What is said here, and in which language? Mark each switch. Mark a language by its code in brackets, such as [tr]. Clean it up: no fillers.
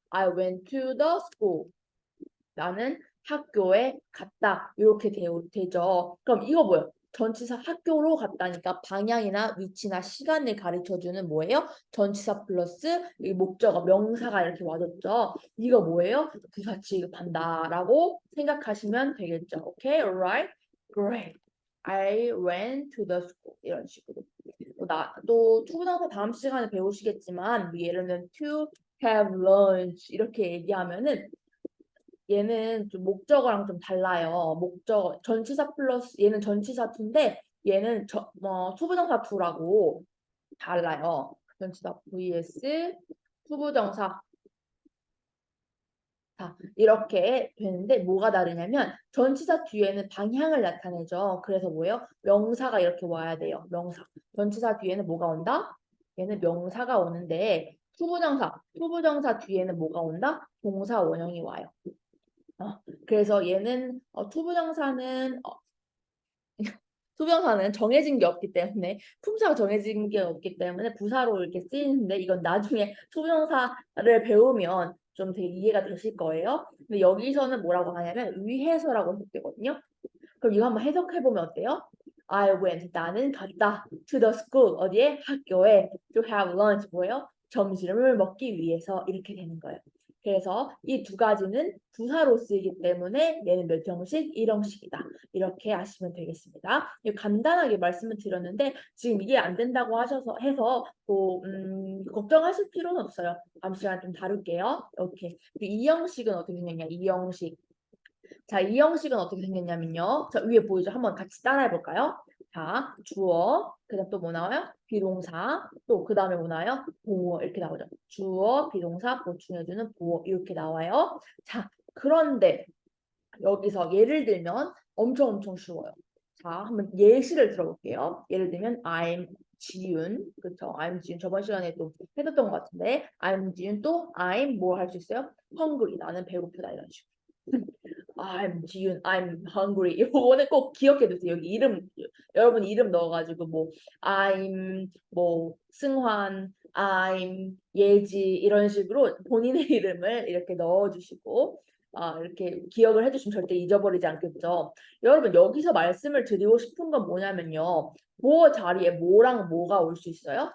[en] I went to the school. [ko] 나는 학교에 갔다. 이렇게 되죠. 그럼 이거 뭐예요? 전치사 학교로 갔다니까 방향이나 위치나 시간을 가르쳐주는 뭐예요? 전치사 플러스 이 목적어 명사가 이렇게 와줬죠. 이거 뭐예요? 부사 취급한다라고 생각하시면 되겠죠. [en] 오케이, alright, great. I went to the school [ko] 이런 식으로. 또 투부정사 다음 시간에 배우시겠지만 예를 들면 [en] to have lunch [ko] 이렇게 얘기하면은 얘는 좀 목적어랑 좀 달라요. 목적 전치사 플러스 얘는 전치사 투인데 얘는 투부정사 투라고 달라요. 전치사 vs 투부정사 자, 이렇게 되는데 뭐가 다르냐면 전치사 뒤에는 방향을 나타내죠. 그래서 뭐예요? 명사가 이렇게 와야 돼요. 명사. 전치사 뒤에는 뭐가 온다? 얘는 명사가 오는데 투부정사 뒤에는 뭐가 온다? 동사 원형이 와요. 그래서 얘는 투부정사는 정해진 게 없기 때문에 품사가 정해진 게 없기 때문에 부사로 이렇게 쓰이는데 이건 나중에 투부정사를 배우면 좀 되게 이해가 되실 거예요. 근데 여기서는 뭐라고 하냐면 위해서라고 해석되거든요. 그럼 이거 한번 해석해 보면 어때요? [en] I went [ko] 나는 갔다 [en] to the school [ko] 어디에 학교에 [en] to have lunch [ko] 뭐예요? 점심을 먹기 위해서 이렇게 되는 거예요. 그래서 이 두 가지는 부사로 쓰이기 때문에 얘는 몇 형식? 1형식이다. 이렇게 아시면 되겠습니다. 간단하게 말씀을 드렸는데 지금 이게 안 된다고 하셔서 해서 걱정하실 필요는 없어요. 다음 시간에 좀 다룰게요. 오케이. 2형식은 어떻게 생겼냐? 2형식. 자, 이 형식은 어떻게 생겼냐면요. 자, 위에 보이죠? 한번 같이 따라해 볼까요? 자, 주어, 그다음 또 뭐 나와요? 비동사, 또 그 다음에 뭐 나와요? 보어 이렇게 나오죠. 주어, 비동사, 보충해주는 보어 이렇게 나와요. 자, 그런데 여기서 예를 들면 엄청 쉬워요. 자, 한번 예시를 들어볼게요. 예를 들면 I'm 지윤, 그렇죠? I'm 지윤 저번 시간에 또 해줬던 것 같은데 I'm 지윤 또 I'm 뭐 할 수 있어요? hungry 나는 배고프다 이런 식으로. [en] I'm 지윤, I'm hungry. [ko] 이거는 꼭 기억해 두세요. 여기 여러분 이름 넣어가지고 I'm 승환, I'm 예지 이런 식으로 본인의 이름을 이렇게 넣어주시고 이렇게 기억을 해주시면 절대 잊어버리지 않겠죠. 여러분 여기서 말씀을 드리고 싶은 건 뭐냐면요. 보어 자리에 뭐랑 뭐가 올 수 있어요?